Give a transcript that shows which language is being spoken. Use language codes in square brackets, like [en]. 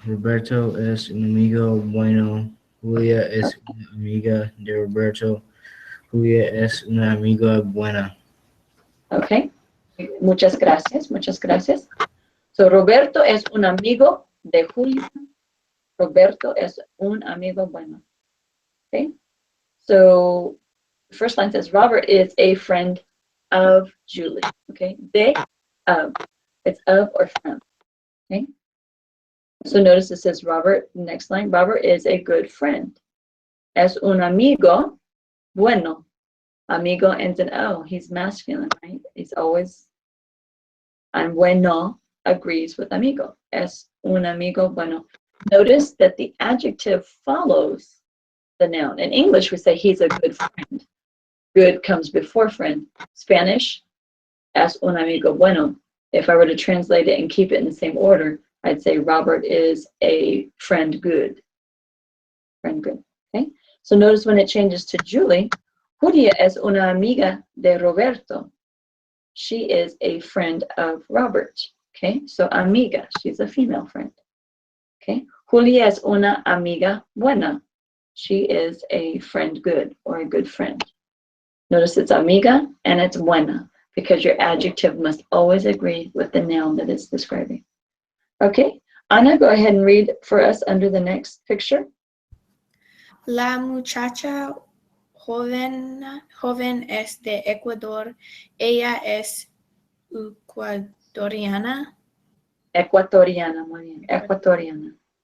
[es] Roberto es un amigo bueno. Julia es una amiga de Roberto. Julia es una amiga buena. [en] Okay. [es] Muchas gracias, muchas gracias. [en] So [es] Roberto es un amigo de Julia. Roberto es un amigo bueno. [en] Okay. So the first line says Robert is a friend of Julie. Okay. De of. It's of or from. Okay. So notice it says Robert, next line, Robert is a good friend. [es] Es un amigo bueno. Amigo [en] ends in O. He's masculine, right? He's always, and bueno agrees with amigo. [es] Es un amigo bueno. [en] Notice that the adjective follows the noun. In English, we say he's a good friend. Good comes before friend. Spanish, [es] es un amigo bueno. [en] If I were to translate it and keep it in the same order, I'd say Robert is a friend good. Friend good, okay? So notice when it changes to Julie, [es] Julia es una amiga de Roberto. [en] She is a friend of Robert, okay? So amiga, she's a female friend, okay? [es] Julia es una amiga buena. [en] She is a friend good or a good friend. Notice it's amiga and it's buena because your adjective must always agree with the noun that it's describing. Okay, Ana, go ahead and read for us under the next picture. [es] La muchacha joven es de Ecuador. Ella es ecuatoriana. Ecuatoriana, muy bien, ecuatoriana.